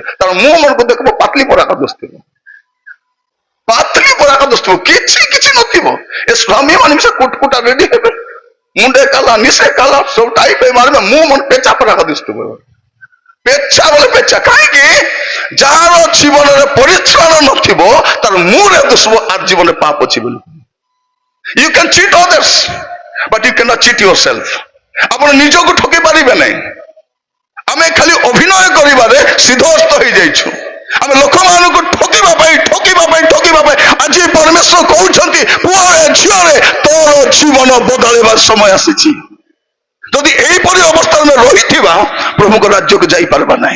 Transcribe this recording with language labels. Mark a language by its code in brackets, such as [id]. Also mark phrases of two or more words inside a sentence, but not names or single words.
[or] ତାର ମୁହଁ ମାନଙ୍କୁ ଦେଖିବ ପାତଲି ପରାକା ଦୁସୁଥିବ, ପାତଲି ପରାକା ଦୁସୁଥିବ, କିଛି କିଛି ନଥିବ। ଏ ସ୍ୱାମୀ ମାନେ ବି ସେ କୁଟକୁଟା ରେଡି ହେବେ, ମୁଣ୍ଡେ କାଲା ନିଶେ କାଲା ସବୁ ଟାଇପ ମାରିବେ, ମୁହଁ ମନ ପେଚା ପରାକା ଦିଶୁଥିବ, ପେଚା ବୋଲେ ପେଚା। କାହିଁକି? ଯାହାର ଜୀବନରେ ପରିଚ୍ଛନ୍ନ ନଥିବ ତାର ମୁହଁରେ ଦିଶିବ ଆର ଜୀବନରେ ପାପ ଅଛି ବୋଲି। [en] You can cheat others, but you cannot cheat yourself. [or] ଆପଣ ନିଜକୁ ଠକି ପାରିବେ ନାହିଁ। ଆମେ ଖାଲି ଅଭିନୟ କରିବାରେ ସିଦ୍ଧସ୍ତ ହେଇଯାଇଛୁ। ଆମେ ଲୋକମାନଙ୍କୁ ଠକିବା ପାଇଁ ଆଜି ପରମେଶ୍ୱର କହୁଛନ୍ତି, ପୁଅରେ ଝିଅରେ ତୋର ଜୀବନ ବଦଳେଇବା ସମୟ ଆସିଛି। ଯଦି ଏହିପରି ଅବସ୍ଥାରେ ଆମେ ରହିଥିବା ପ୍ରଭୁଙ୍କ ରାଜ୍ୟକୁ ଯାଇପାରିବା ନାହିଁ।